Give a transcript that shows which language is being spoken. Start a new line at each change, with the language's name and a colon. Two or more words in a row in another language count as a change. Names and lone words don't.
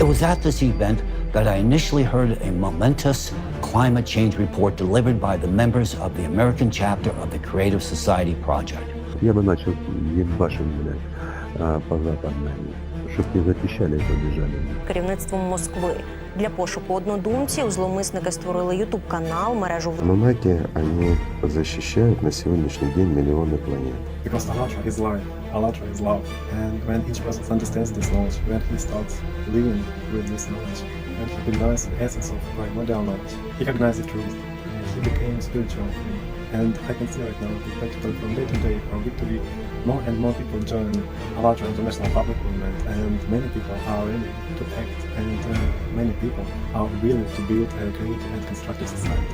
English: It was at this event that I initially heard a momentous climate change report delivered by the members of the American chapter of the Creative Society Project.
Russian: Я бы начал ебашить, по западному,
Ukrainian: щоб не захищали і побіжали. Керівництвом Москви. Для пошуку однодумців зловмисники створили YouTube-канал, мережу...
Russian: Монахи, они защищают на сегодняшний день миллионы планет.
English: Because Allatra is life, Allatra is love. And when each person understands this knowledge, when he starts living with this knowledge, when he realizes the essence of primordial knowledge, he recognizes the truth, and he became spiritual. And I can see right now, practically from day to day, from week to week, more and more people join Allatra international public movement, and many people are ready to act, and many people are willing to build a creative and constructive society.